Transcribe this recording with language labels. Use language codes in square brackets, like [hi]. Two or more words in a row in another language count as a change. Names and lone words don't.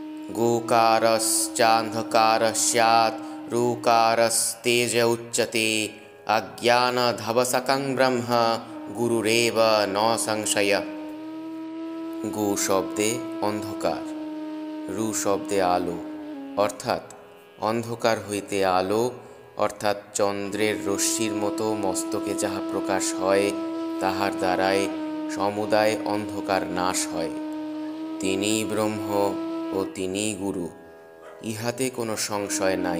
[sa] गोकारश्चान्धकारः स्यात् रूकारस्तेज उच्यते अज्ञानधवसकं ब्रह्म गुरुरेव न संशय। [bn] गो শব্দে অন্ধকার, রু শব্দে আলো, অর্থাৎ অন্ধকার হইতে আলো, অর্থাৎ চন্দ্রের রশ্মির মতো মস্তকে যাহা প্রকাশ হয় তাহার দ্বারাই সমুদায় অন্ধকার নাশ হয়। তিনিই ব্রহ্ম ও তিনিই গুরু, ইহাতে কোনো সংশয় নাই।